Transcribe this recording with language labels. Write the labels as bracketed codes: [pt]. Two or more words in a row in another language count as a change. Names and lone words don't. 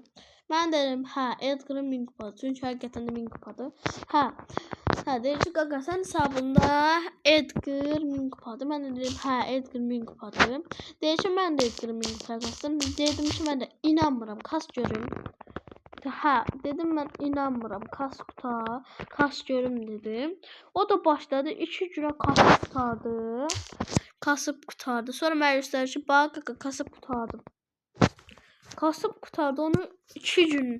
[az] Ben dedim hə Edgar'ın 1000 kupadır. Çünkü həqiqətən də 1000 kupadır. Hə dedi ki Gaga sənin hesabında Edgar 1000 kupadır. Ben de dedim hə Edgar 1000 kupadır. Dedi ki mən də Edgar'ın 1000 kupaya kastım. Dedim ki mən də inanmıram. Kas görüm. Ha dedim ben inanmıram. Kas görüm dedim. [tr] O da başladı 2 güne kasıp kurtardı. [az] Sonra mən göstərir ki bak [tr] kasıp kurtardım. Kasıp kurtardı onu 2 gün.